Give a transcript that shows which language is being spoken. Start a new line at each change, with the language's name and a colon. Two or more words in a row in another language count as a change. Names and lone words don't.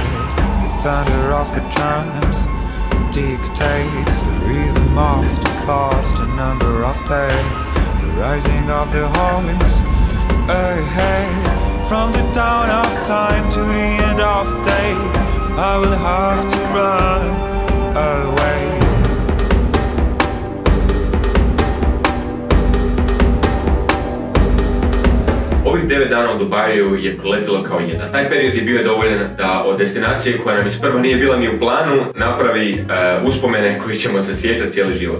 English: The thunder of the drums dictates the rhythm of the thoughts, the number of days, the rising of the hearts ahead. From the dawn of time to the end of days, I will have to run away.
Serbian: Ovih 9 dana u Dubaju je proletilo kao jedan. Taj period je bio dovoljan da od destinacije koja nam isprva nije bila ni u planu napravi uspomene koji ćemo se sjećati cijeli život.